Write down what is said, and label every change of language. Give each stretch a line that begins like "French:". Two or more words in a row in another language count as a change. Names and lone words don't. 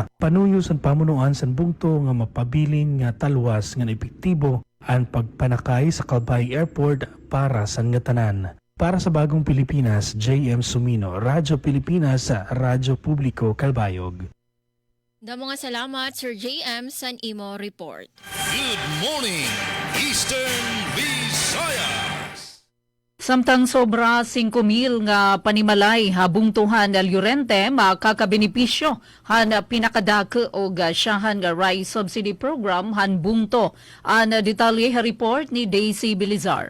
Waray: Panuyo sa pamunuan sa bungto nga mapabilin nga talwas nga epektibo ang pagpanakay sa Calbayog Airport para sa nga tanan. Para sa Bagong Pilipinas, JM Sumino, Radyo Pilipinas sa Radyo Publiko Calbayog. Damo nga salamat Sir JM sa imo report.
English: Good morning, Eastern Visayas.
Waray: Samtang sobra 5,000 nga panimalay habungtuhan na Llorente makakabenepisyo han pinakadake o siyahan nga
English: rice subsidy program
Waray: han bungto. Ang detalye report ni Daisy Bilizar.